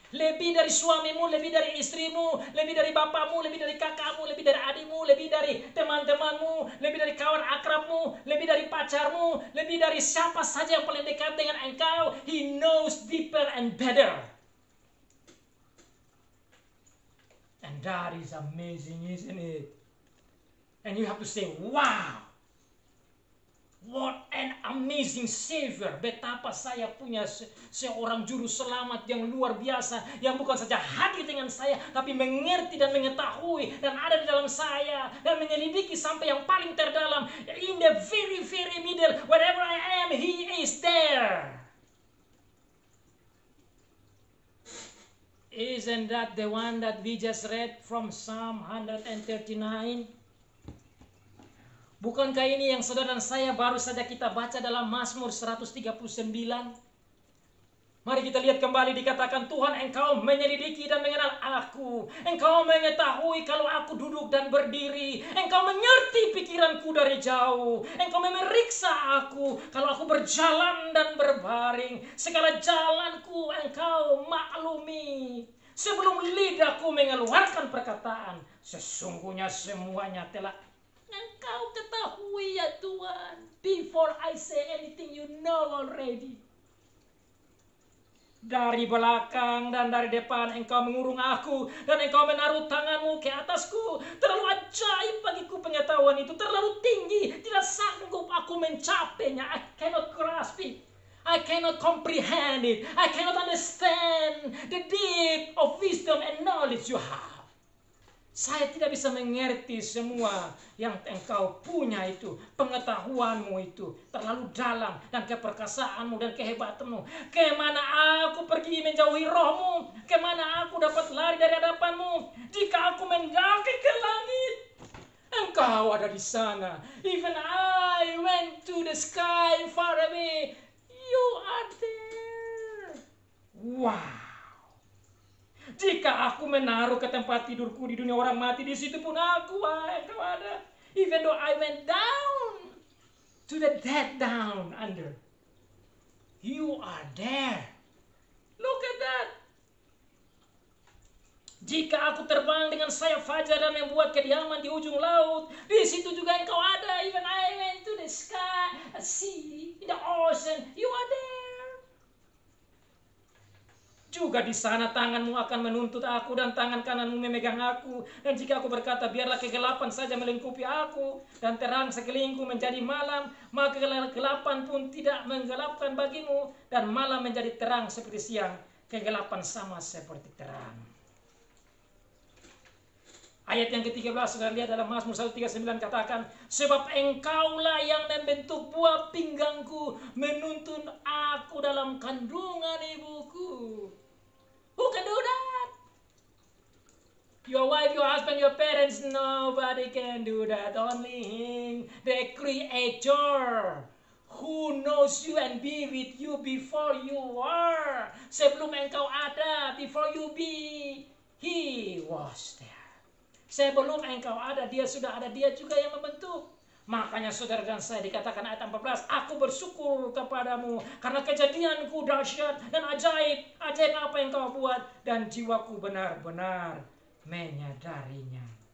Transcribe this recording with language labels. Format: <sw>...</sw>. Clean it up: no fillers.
<id>Lebih dari suamimu, lebih dari istrimu, lebih dari bapamu, lebih dari kakakmu, lebih dari adikmu, lebih dari teman-temanmu, lebih dari kawan akrabmu, lebih dari pacarmu, lebih dari siapa saja yang paling dekat dengan engkau.</id> <en>He knows deeper and better. And that is amazing, isn't it? And you have to say, wow. What an amazing Savior.</en> <id>Betapa saya punya seorang juru selamat yang luar biasa, yang bukan saja hadir dengan saya, tapi mengerti dan mengetahui dan ada di dalam saya dan menyelidiki sampai yang paling terdalam.</id> <en>In the very, very middle, wherever I am, He is there. Isn't that the one that we just read from Psalm 139?</en> <id>Bukankah ini yang saudara dan saya baru saja kita baca dalam Mazmur 139? Mari kita lihat kembali, dikatakan, Tuhan, Engkau menyelidiki dan mengenal aku. Engkau mengetahui kalau aku duduk dan berdiri. Engkau mengerti pikiranku dari jauh. Engkau memeriksa aku kalau aku berjalan dan berbaring. Segala jalanku Engkau maklumi. Sebelum lidahku mengeluarkan perkataan, sesungguhnya semuanya telah Engkau ketahui, ya Tuhan.</id> <en>Before I say anything, you know already.</en> <id>Dari belakang dan dari depan Engkau mengurung aku, dan Engkau menaruh tanganmu ke atasku. Terlalu ajaib bagiku pengetahuan itu, terlalu tinggi, tidak sanggup aku mencapainya.</id> <en>I cannot grasp it. I cannot comprehend it. I cannot understand the deep of wisdom and knowledge you have.</en> <id>Saya tidak bisa mengerti semua yang Engkau punya itu. Pengetahuanmu itu terlalu dalam, dan keperkasaanmu dan kehebatanmu. Kemana aku pergi menjauhi rohmu? Kemana aku dapat lari dari hadapanmu? Jika aku mendaki ke langit, Engkau ada di sana.</id> <en>Even I went to the sky far away, you are there. Wow.</en> <id>Jika aku menaruh ke tempat tidurku di dunia orang mati, di situ pun Engkau ada.</id> <en>Even though I went down to the dead down under, you are there. Look at that.</en> <id>Jika aku terbang dengan sayap fajar dan membuat kediaman di ujung laut, di situ juga Engkau ada.</id> <en>Even I went to the sky, a sea, in the ocean, you are there.</en> <id>Juga di sana tanganmu akan menuntut aku dan tangan kananmu memegang aku. Dan jika aku berkata, biarlah kegelapan saja melingkupi aku dan terang sekelilingku menjadi malam, maka kegelapan pun tidak menggelapkan bagimu, dan malam menjadi terang seperti siang, kegelapan sama seperti terang. Ayat yang ke-13 sudah lihat dalam Mazmur 139, katakan, sebab Engkaulah yang membentuk buah pinggangku, menuntun aku dalam kandungan ibuku.</id> <en>Who can do that? Your wife, your husband, your parents, nobody can do that. Only Him, the Creator, who knows you and be with you before you are.</en> <id>Sebelum engkau ada,</id> <en>before you be, He was there.</en> <id>Sebelum engkau ada, Dia sudah ada, Dia juga yang membentuk. Makanya saudara dan saya, dikatakan ayat 14, aku bersyukur kepadamu karena kejadianku dahsyat dan ajaib. Ajaib apa yang kau buat, dan jiwaku benar-benar menyadarinya.</id>